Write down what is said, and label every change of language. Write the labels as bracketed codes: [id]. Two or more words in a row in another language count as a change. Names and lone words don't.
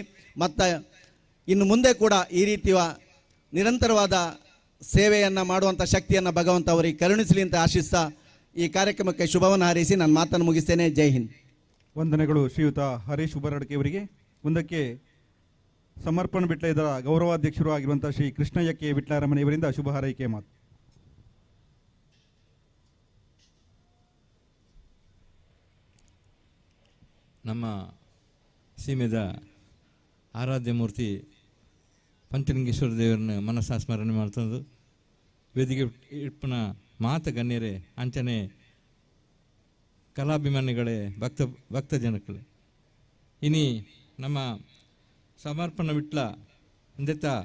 [kn] ಮತ್ತು ಇನ್ನು ಮುಂದೆ ಕೂಡ ಈ ರೀತಿಯ ನಿರಂತರವಾದ ಸೇವೆಯನ್ನು ಮಾಡುವಂಥ ಶಕ್ತಿಯನ್ನು ಭಗವಂತ ಅವರಿಗೆ ಕರುಣಿಸಲಿ ಅಂತ ಆಶಿಸ್ತಾ ಈ ಕಾರ್ಯಕ್ರಮಕ್ಕೆ ಶುಭವನ್ನು ಹಾರೈಸಿ ನಾನು ಮಾತನ್ನು ಮುಗಿಸ್ತೇನೆ. ಜೈ ಹಿಂದ್. ವಂದನೆಗಳು ಶ್ರೀಯುತ ಹರೀಶ್ ಉಬರಡ್ಕೆ ಅವರಿಗೆ. ಮುಂದಕ್ಕೆ ಸಮರ್ಪಣ ಬಿಟ್ಲ ಇದರ ಗೌರವಾಧ್ಯಕ್ಷರು ಆಗಿರುವಂಥ ಶ್ರೀ ಕೃಷ್ಣಯ್ಯ ಕೆ ವಿಟ್ಲ ಅರಮನೆ ಇವರಿಂದ ಶುಭ ಹಾರೈಕೆ ಮಾತು. [tcy] ನಮ್ಮ ಸೀಮೆದ ಆರಾಧ್ಯ ಮೂರ್ತಿ ಪಂಚಲಿಂಗೇಶ್ವರ ದೇವರನ್ನ ಮನಸ್ಸಾ ಸ್ಮರಣೆ ಮಾಡ್ತಂದು ವೇದಿಕೆ ಇಪ್ಪನ ಮಾತ ಗಣ್ಯರೇ, ಅಂಚನೆ ಕಲಾಭಿಮಾನಿಗಳೇ, ಭಕ್ತ ಜನಗಳೇ, ಇನಿ ನಮ್ಮ ಸಮರ್ಪಣ ಬಿಟ್ಲ ಅಂದೆತ್ತ